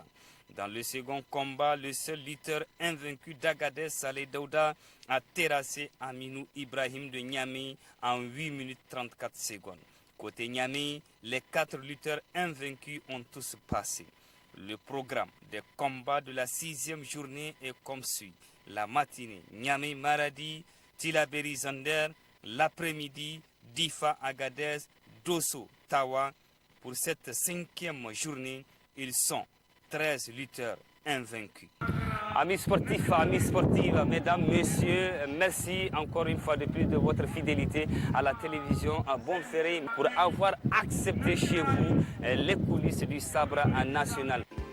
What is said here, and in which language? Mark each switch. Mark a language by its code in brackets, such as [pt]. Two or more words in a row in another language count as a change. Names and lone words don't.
[fr] Dans le second combat, le seul lutteur invaincu d'Agadez, Saleh Daouda, a terrassé Aminou Ibrahim de Niamey en 8 minutes 34 secondes. Côté Niamey, les 4 lutteurs invaincus ont tous passé. Le programme des combats de la 6e journée est comme suit. La matinée, Niamey Maradi, Tilaberi Zander, l'après-midi, Difa Agadez, Dosso Tawa. Pour cette 5e journée, ils sont 13 lutteurs invaincus. Amis sportifs, amis sportives, mesdames, messieurs, merci encore une fois de plus de votre fidélité à la télévision à Bonferré pour avoir accepté chez vous les coulisses du sabre national.